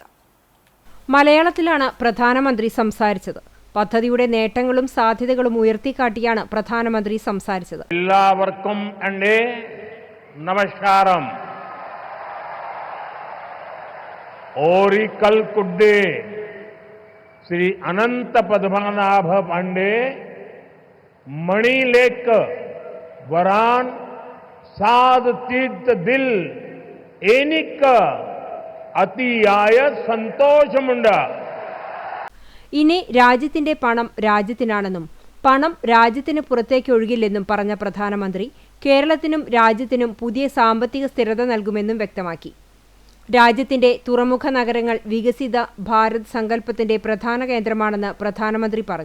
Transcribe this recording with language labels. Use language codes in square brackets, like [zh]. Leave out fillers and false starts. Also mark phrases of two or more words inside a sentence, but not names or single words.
[ml] മലയാളത്തിലാണ് പ്രധാനമന്ത്രി സംസാരിച്ചത്. പദ്ധതിയുടെ നേട്ടങ്ങളും സാധ്യതകളും ഉയർത്തിക്കാട്ടിയാണ് പ്രധാനമന്ത്രി സംസാരിച്ചത്. എല്ലാവർക്കും നമസ്കാരം. ഓറിക്കൽ കുഡ്ഡേ ശ്രീ അനന്ത പത്മനാഭന്റെ മണ്ണിലേക്ക് വരാൻ സാധിച്ചതിൽ എനിക്ക് അതിയായ സന്തോഷമുണ്ട. ഇനി രാജ്യത്തിന്റെ പണം രാജ്യത്തിനാണെന്നും പണം രാജ്യത്തിന് പുറത്തേക്ക് ഒഴുകില്ലെന്നും പറഞ്ഞ പ്രധാനമന്ത്രി കേരളത്തിനും രാജ്യത്തിനും പുതിയ സാമ്പത്തിക സ്ഥിരത നൽകുമെന്നും വ്യക്തമാക്കി. രാജ്യത്തിന്റെ തുറമുഖ നഗരങ്ങൾ വികസിത ഭാരത് സങ്കല്പത്തിന്റെ പ്രധാന കേന്ദ്രമാണെന്ന് പ്രധാനമന്ത്രി പറഞ്ഞു.